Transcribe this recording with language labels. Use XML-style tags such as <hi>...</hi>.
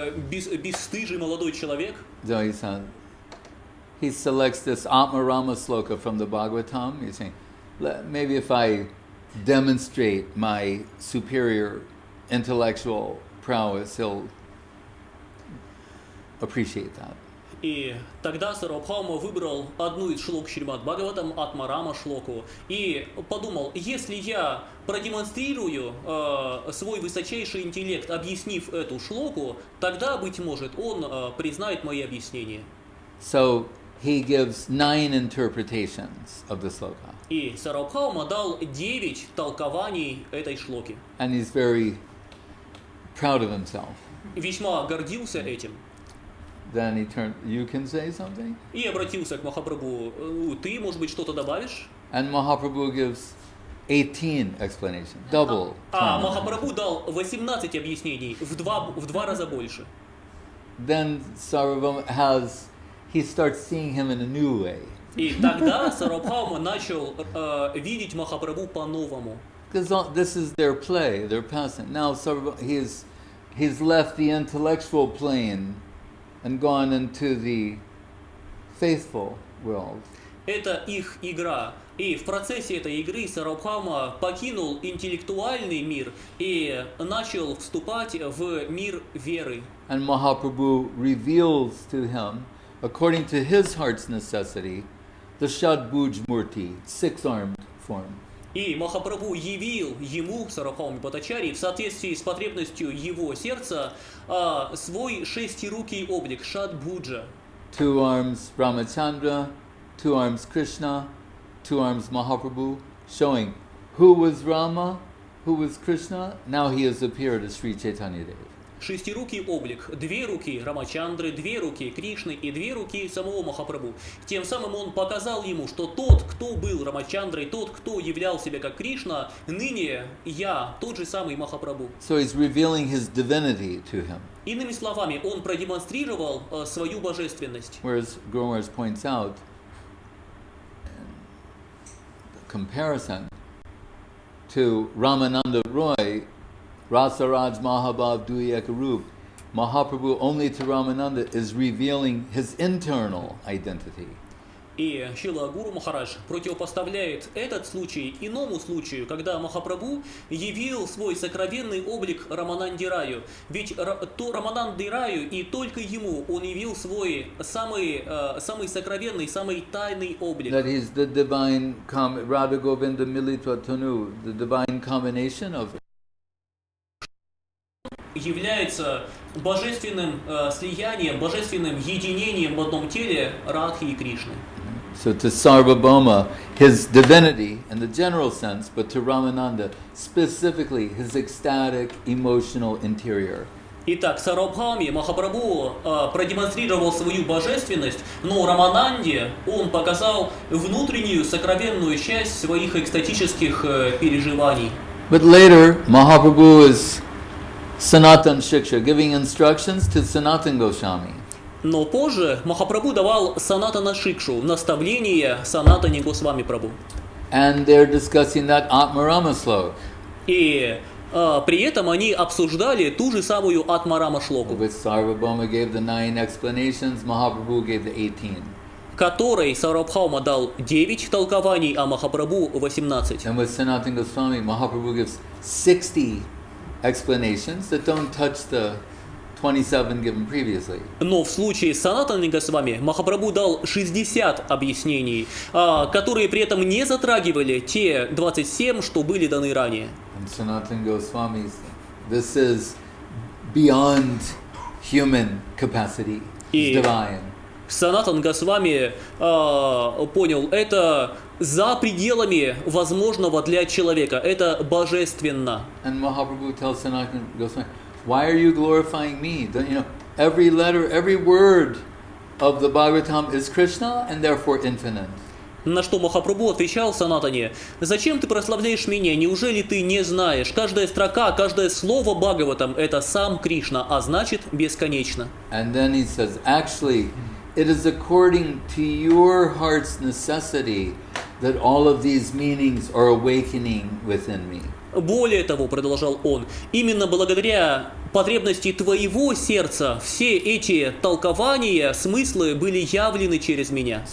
<ru>Бесстыжий молодой человек.</ru> <en>So he selects this Atma Rama sloka from the Bhagavatam. He's saying, maybe if I demonstrate my superior intellectual prowess, he'll appreciate that.</en> <ru>И тогда Сарвабхаума выбрал одну из шлок Шримад Бхагаватам, Атмарама шлоку, и подумал, если я продемонстрирую свой высочайший интеллект, объяснив эту шлоку, тогда, быть может, он признает мои объяснения.</ru> <en>So he gives 9 interpretations of the sloka.</en> <ru>И Сарвабхаума дал 9 толкований этой шлоки.</ru> <en>And he's very proud of himself.</en> <ru>Весьма гордился этим.</ru> <en>Then he turned, you can say something?</en> <ru>И обратился к Махапрабху, ты, может быть, что-то добавишь?</ru> <en>And Mahaprabhu gives 18 explanations, double.</en> <ru>А Махапрабху дал 18 объяснений, в два раза больше.</ru> <en>Then Sarvabhauma he starts seeing him in a new way.</en> <ru>И тогда Сарвабхаума начал видеть Махапрабху по-новому.</ru> <en>Because this is their play, their pastime. Now he's left the intellectual plane and gone into the faithful world.</en> <ru>Это их игра. И в процессе этой игры Сарвабхаума покинул интеллектуальный мир и начал вступать в мир веры.</ru> <en>And Mahaprabhu reveals to him, according to his heart's necessity, the Shadbhuj Murti, 6-armed form.</en> <ru>И Махапрабху явил ему, Сарвабхауме Бхаттачарьи, в соответствии с потребностью его сердца, свой шестирукий облик, Шадбуджа.</ru> <en>2 arms Ramachandra, 2 arms Krishna, 2 arms Mahaprabhu, showing who was Rama, who was Krishna. Now he has appeared as Sri Chaitanya Dev.</en> <ru>Шестирукий облик, 2 руки Рамачандры, 2 руки Кришны и 2 руки самого Махапрабху. Тем самым он показал ему, что тот, кто был Рамачандрой, тот, кто являл себя как Кришна, ныне я, тот же самый Махапрабху.</ru> <en>So he's revealing his divinity to him.</en> <ru>Иными словами, он продемонстрировал свою божественность.</ru> <en>Whereas Guru Maharaj points out, the comparison to Ramananda Roy, Rasaraj Mahabhav Duyekarup, Mahaprabhu only to Ramananda is revealing his internal identity.</en> <ru>И Шрила Гуру Махарадж противопоставляет этот случай иному случаю, когда Махапрабху явил свой сокровенный облик Рамананди Раю. Ведь то Рамананди Раю и только ему он явил свой самый сокровенный, самый тайный облик.</ru> <en>That he's the divine Radha Govinda Militva Tanu, the divine combination of</en> <ru>Является божественным слиянием, божественным единением в одном теле Радхи и Кришны.</ru> <en>So to Sarvabhauma, his divinity in the general sense, but to Ramananda, specifically his ecstatic, emotional interior.</en> <ru>Итак, Сарвабхауме Махапрабху продемонстрировал свою божественность, но Рамананде он показал внутреннюю сокровенную часть своих экстатических переживаний.</ru> <en>But later, Mahaprabhu is Sanatan Shiksha, giving instructions to Sanatan Goswami.</en> <ru>Но позже Махапрабху давал Санатана Шикшу, наставление Санатане Госвами Прабху.</ru> <en>And they're discussing that Atmarama slok.</en> <ru>И при этом они обсуждали ту же самую Атмарама шлоку,</ru> <en>Which Sarvabhauma gave the 9 explanations, Mahaprabhu gave the 18.</en> <ru>которой Сарвабхаума дал 9 толкований, а Махапрабху 18.</ru> <en>And with Sanatan Goswami, Mahaprabhu gives 60 explanations that don't touch the 27 given previously.</en> <ru>Но в случае с Санатаной Госвами Махапрабху дал 60 объяснений, которые при этом не затрагивали те 27, что были даны ранее.</ru> <en>And Sanatan Goswami, this is beyond human capacity. It's divine.</en> <ru>Санатан Госвами понял, это за пределами возможного для человека, это божественно.</ru> <en>And Mahaprabhu tells Sanatan Goswami, why are you glorifying me? You know, every letter, every word of the Bhagavatam is Krishna and therefore infinite.</en> <ru>На что Махапрабху отвечал Санатане: зачем ты прославляешь меня? Неужели ты не знаешь? Каждая строка, каждое слово Бхагаватам — это сам Кришна, а значит бесконечно.</ru> <en>And then he says, actually, it is according to your heart's necessity that all of these meanings are awakening within me.</en> <ru>Более того, продолжал он, именно благодаря потребности твоего сердца все эти толкования, смыслы были явлены через меня.</ru>